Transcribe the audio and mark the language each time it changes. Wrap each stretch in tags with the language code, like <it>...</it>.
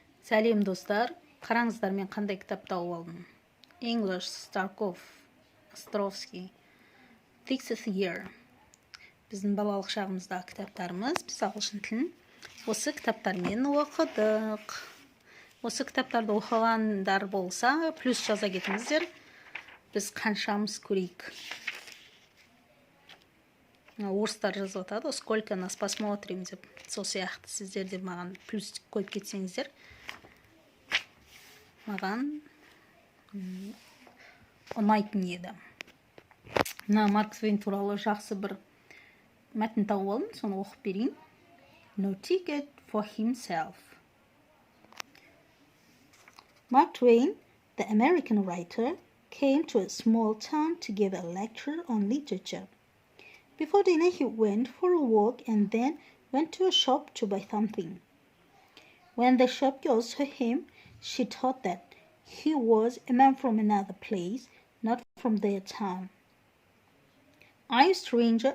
<kk>Сәлем достар, қараңыздар мен қандай кітап тауып алдым.</kk> <en>English, Starkov, Островский, Fifth Year.</en> <kk>Біздің балалық шағымыздағы кітаптарымыз, біз ағылшын тілін осы кітаптармен оқыдық. Осы кітаптарды оқығандар болса, плюс жаза кетіңіздер. Біз қаншамыз көрейік. Орыстар жазып атады,</kk> <ru>сколько нас посмотрим</ru> <kk>деп. Сол сияқты сіздер де маған плюс қойып кетсеңіздер, маған ұнайтын еді. Мына Марк Твейн туралы жақсы бір мәтін тауып алдым, соны оқып берейін.</kk> <en>No ticket for himself. Mark Twain, the American writer, came to a small town to give a lecture on literature. Before dinner, he went for a walk and then went to a shop to buy something. When the shopgirl saw him, she thought that he was a man from another place, not from their town. Are you a stranger?</en>